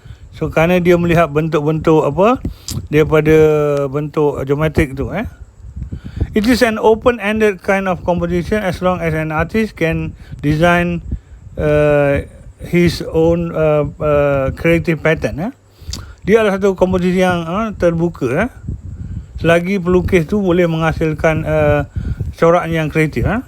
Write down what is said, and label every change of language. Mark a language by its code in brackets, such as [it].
[ms] So kerana dia melihat bentuk-bentuk daripada bentuk geometrik tu. [en] It is an open-ended kind of composition as long as an artist can design his own creative pattern. [ms] Dia adalah satu komposisi yang terbuka. Selagi pelukis tu boleh menghasilkan corak yang kreatif.